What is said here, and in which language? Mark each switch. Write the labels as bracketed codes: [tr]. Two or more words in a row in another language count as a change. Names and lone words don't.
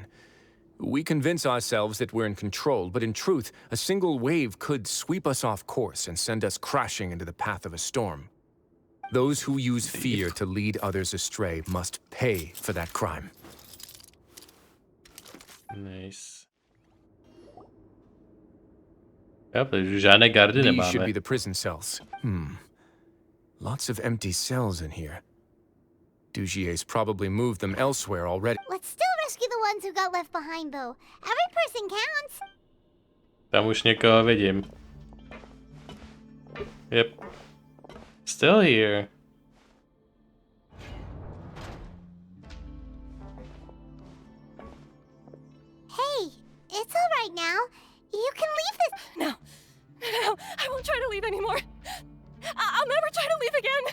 [en] We convince ourselves that we're in control, but in truth, a single wave could sweep us off course and send us crashing into the path of a storm. Those who use fear to lead others astray must pay for that crime. Nice. [cs] Ja, žádné gardy [en] These should [cs] nemáme. [en] be the prison cells. Lots of empty cells in here. Dugier's probably moved them elsewhere already. Let's still rescue the ones who got left behind, though. Every person counts. [cs] Tam už někoho vidím. [en] Yep. Still here. Hey, it's all right now. You can leave this. No, I won't try to leave anymore. I'll never try to leave again.